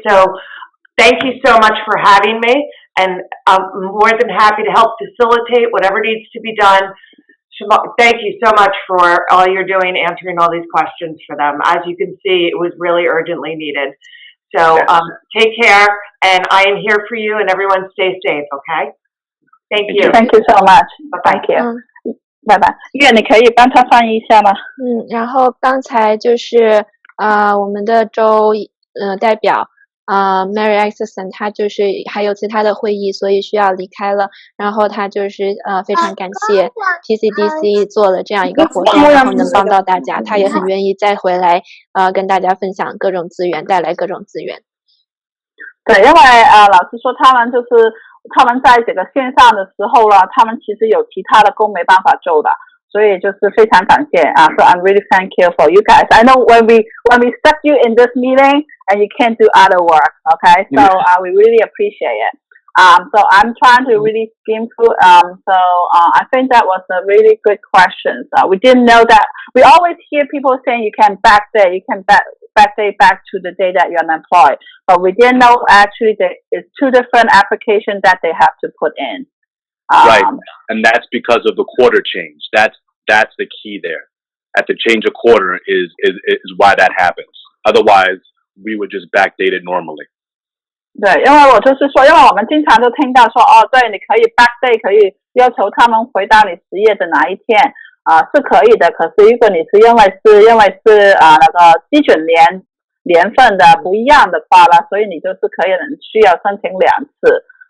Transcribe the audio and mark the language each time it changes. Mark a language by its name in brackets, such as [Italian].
[English] So thank you so much for having me, and I'm more than happy to help facilitate whatever needs to be done. Thank you so much for all you're doing, answering all these questions for them. As you can see, it was really urgently needed. So take care, and I am here for you, and everyone stay safe, okay? Thank you. Thank you so much. Bye-bye. Thank you. [Chinese] 拜拜。月，你可以帮他翻译一下吗？然后刚才就是我们的州代表Mary Isaacson， 他就是还有其他的会议，所以需要离开了。然后他就是非常感谢 PCDC 做了这样一个活动，然后能帮到大家，他也很愿意再回来跟大家分享各种资源，带来各种资源。对，因为老实说，他们在这个线上的时候呢，他们其实有其他的工没办法做的，所以就是非常感谢 [English] So I'm really thank you for you guys. I know when we stuck you in this meeting and you can't do other work, okay? So we really appreciate it. So I'm trying to really skim through. I think that was a really good question. We didn't know that. We always hear people saying you can backdate back to the day that you're unemployed, but we didn't know actually that it's 2 different applications that they have to put in. Right, and that's because of the quarter change. That's the key there. At the change of quarter is why that happens. Otherwise, we would just backdate it normally. [Chinese] 对，因为我就是说，因为我们经常都听到说，对，你可以 backdate， 可以要求他们回到你失业的哪一天，是可以的。可是如果你是因为是那个基准年份的不一样的话呢，所以你就是可以需要申请2次。